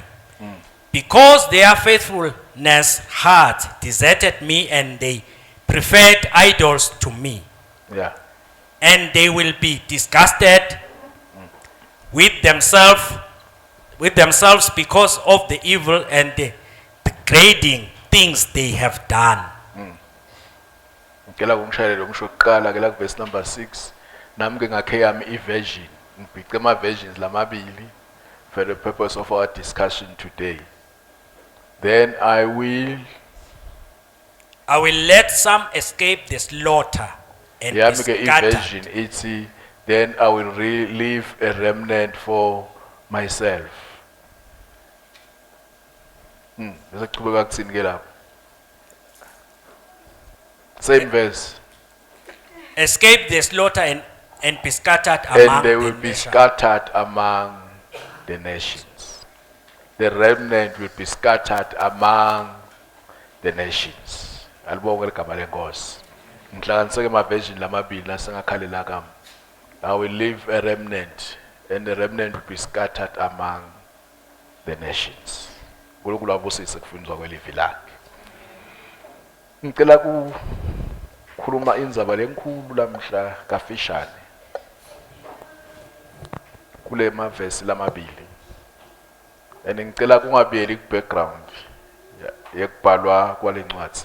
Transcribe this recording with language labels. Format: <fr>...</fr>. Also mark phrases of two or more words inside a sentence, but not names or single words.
<en>Because their faithfulness had deserted me and they preferred idols to me. Yeah. And they will be disgusted with themselves because of the evil and the degrading things they have done.</en> <ss>Ngicela kumshayelele umsho kuqala ke la</ss> <en>verse number 6.</en> <ss>Nami ke ngakhe yami iversion. Ngibhice ama versions lamabili</ss> <en>for the purpose of our discussion today. Then I will let some escape the slaughter and be</en> <ss>yami ke</ss> <en>scattered.</en> <ss>iversion ithi</ss> <en>then I will leave a remnant for myself.</en> <ss>Bese kuchubeka kuthini ke lapho?</ss> <en>Same verse. Escape the slaughter and be scattered And among they the will be nations. scattered among the nations. The remnant will be scattered among the nations.</en> <ss>Alibonge ligama lenkosi. Ngihlanganiseke ama-version lamabili nasengakhalela kami.</ss> <en>I will leave a remnant, and the remnant will be scattered among the nations.</en> <ss>Nkulunkulu abusise kufundiswa kwelivi lakhe. Ngicela kukhuluma indzaba lenkulu lamhla kafishane. Kule mavesi lamabili. And ngicela kungabiyeli ku-background yekubhalwa kwalencwadzi.</ss>